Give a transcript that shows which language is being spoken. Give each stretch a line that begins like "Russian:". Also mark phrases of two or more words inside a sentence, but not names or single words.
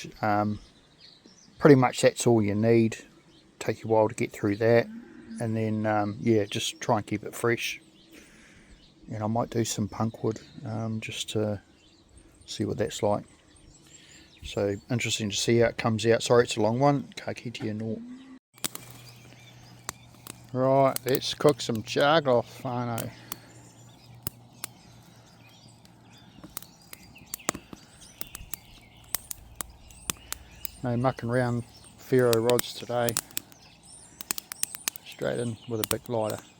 English: Pretty much that's all you need. Take you a while to get through that, and then yeah, just try and keep it fresh. And I might do some punk wood just to see what that's like. So interesting to see how it comes out. Sorry it's a long one.
Māori: Ka kite anō.
English: Right, let's cook some Charcloth whānau. No mucking around ferro rods today. Straight in with a big lighter.